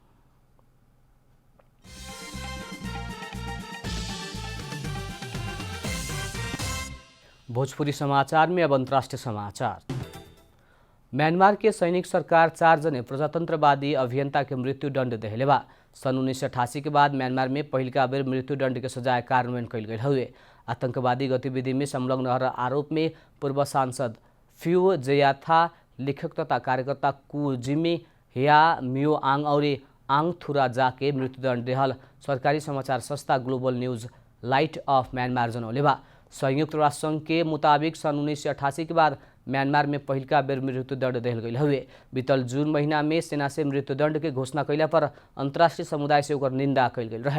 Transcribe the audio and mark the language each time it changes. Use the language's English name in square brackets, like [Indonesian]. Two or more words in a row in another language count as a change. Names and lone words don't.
[Bhojpuri] भोजपुरी समाचार में अब अंतर्राष्ट्रीय समाचार। म्यांमार के सैनिक सरकार 4 जने प्रजातंत्रवादी अभियंता के मृत्यु दंड देहले बा। सन 1988 के बाद म्यांमार में पहिलका बेर मृत्यु दंड के सजाय कार्यान्वयन कैल गए हुए। आतंकवादी गतिविधि में संलग्न रहल आरोप में पूर्व सांसद फ्यू जयाथा, लेखक तथा कार्यकर्ता कु जिमी हिया मियो आङ और आङ थुरा जा के मृत्युदंड देहल सरकारी समाचार संस्था ग्लोबल न्यूज लाइट ऑफ म्यांमार जनौले बा। संयुक्त राष्ट्र संघ के मुताबिक सन 1988 के बाद म्यांमार में पहिलका बेर मृत्युदंड देहल गई हुए। बीतल जून महीना में सेना से मृत्युदंड के घोषणा कैला पर अंतर्राष्ट्रीय समुदाय से ओकर निंदा कैल गई रहे।